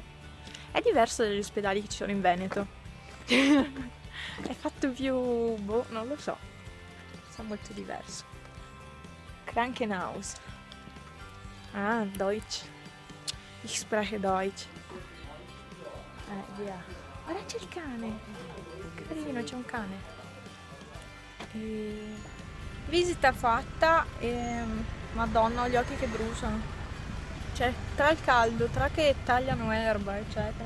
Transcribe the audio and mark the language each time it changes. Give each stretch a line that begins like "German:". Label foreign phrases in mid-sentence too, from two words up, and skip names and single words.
Italian: È diverso dagli ospedali che ci sono in Veneto. È fatto più, non lo so. È molto diverso. Krankenhaus.
German: Ah, Deutsch. Ich spreche Deutsch.
Italian: Via. Ora c'è il cane. Carino, c'è un cane. Visita fatta e... Madonna, ho gli occhi che bruciano. Cioè, tra il caldo, tra che tagliano erba, eccetera.